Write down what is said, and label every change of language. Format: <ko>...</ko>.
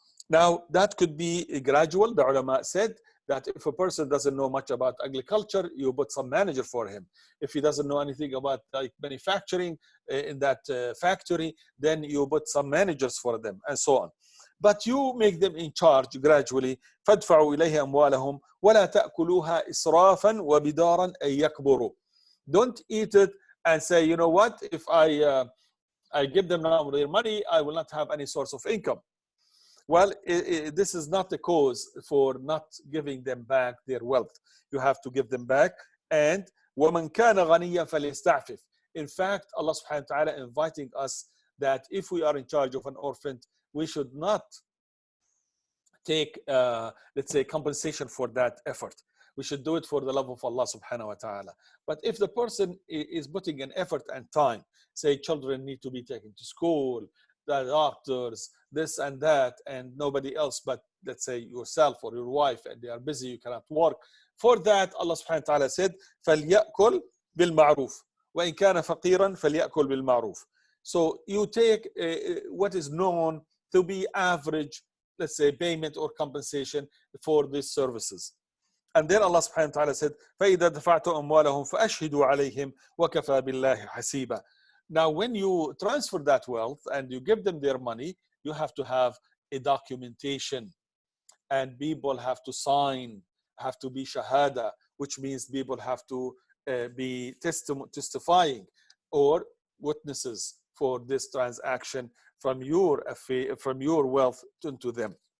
<en>Now that could be gradual. The ulama said that if a person doesn't know much about agriculture, you put some manager for him. If he doesn't know anything about like manufacturing in that factory, then you put some managers for them and so on. But you make them in charge gradually.</en> <ar>فادفعوا إليه أموالهم ولا تأكلوها إسرافا وبدارا أن يكبروا.</ar> <en>Don't eat it and say, you know what, if I give them now their money, I will not have any source of income. Well, this is not the cause for not giving them back their wealth. You have to give them back.</en> <ar>And وَمَنْ كَانَ غَنِيًّا فَلْيَسْتَعْفِفْ.</ar> <en>In fact, Allah subhanahu wa ta'ala inviting us that if we are in charge of an orphan, we should not take, let's say, compensation for that effort. We should do it for the love of Allah subhanahu wa ta'ala. But if the person is putting an effort and time, say children need to be taken to school, the doctors, this and that, and nobody else but, let's say, yourself or your wife, and they are busy, you cannot work. For that, Allah subhanahu wa ta'ala said,</en> <ar>فَلْيَأْكُلْ بِالْمَعْرُوفِ وَإِنْ كَانَ فَقِيرًا فَلْيَأْكُلْ بِالْمَعْرُوفِ.</ar> <en>So you take what is known to be average, let's say, payment or compensation for these services. And then Allah subhanahu wa ta'ala said,</en> <ar>فَإِذَا دَفَعْتُ أَمْوَالَهُمْ فَأَشْهِدُوا عَلَيْهِمْ وَكَفَى بِاللَّهِ حَسِيبًا.</ar> <en>Now, when you transfer that wealth and you give them their money, you have to have a documentation, and people have to sign, have to be shahada, which means people have to be testifying or witnesses for this transaction from your wealth into them.</en>